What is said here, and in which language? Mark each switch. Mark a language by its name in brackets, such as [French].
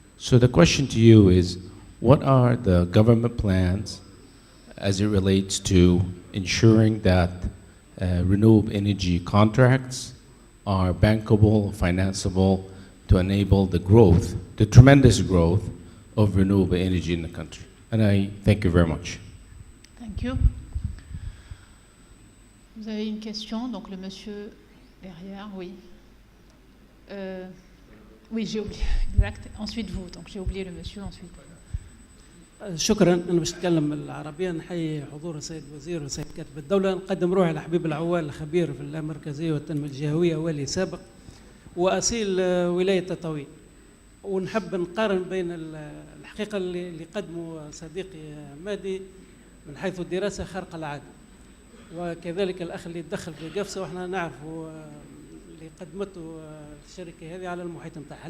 [English] So the question to you is, what are the government plans as it relates to ensuring that renewable energy contracts are bankable, financeable, to enable the growth, the tremendous growth of renewable energy in the country? And I thank you very much. Thank you. [French] Vous avez une question, donc le monsieur derrière, oui. Oui, j'ai oublié, exact. Ensuite vous, donc j'ai oublié le monsieur, ensuite. [Arabic] شكرا. انا باش نتكلم العربيه. نحيي حضور السيد الوزير والسيد كاتب الدوله. نقدم روحي لحبيب العوال، خبير في اللامركزيه والتنميه الجهويه، والي سابق واصيل ولايه تطاوين. ونحب نقارن بين الحقيقه اللي قدمه صديقي مادي من حيث الدراسه خارقه العاده، وكذلك الاخ اللي تدخل في قفصه، واحنا نعرفوا اللي قدمته الشركه هذه على المحيط نتاعها.